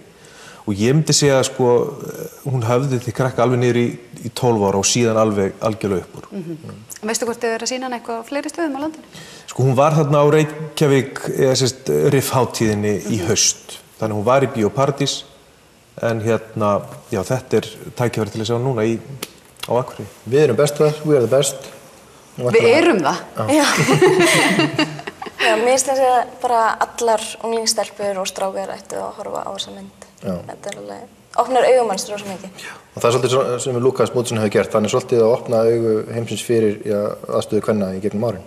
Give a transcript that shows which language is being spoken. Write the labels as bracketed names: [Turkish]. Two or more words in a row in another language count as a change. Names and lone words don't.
[Icelandic] Og ég myndi segja að sko, hún höfði því krakka alveg niður í 12 ára og síðan alveg algjörlega upp úr. Veistu hvort þið eru að sýna hann eitthvað á fleiri stöðum á landinu? Sko hún var þarna á Reykjavík, riffhátíðinni í haust. Þannig hún var í Bíóparadís, en hérna, já þetta er tækifæri til að sjá núna á Akureyri. Við erum bestar, [English] we are the best. [Icelandic] Við erum það? Já. Já, mér finnst þess að bara allar unglingstelpur og strákar ættu að horfa á þessa mynd. Þetta er alveg, opnar augumanns rosa mikið. Og það er svolítið sem Lukas Mútsson hefur gert, hann er svolítið að opna augu heimsins fyrir aðstöðu kvenna í gegnum árin.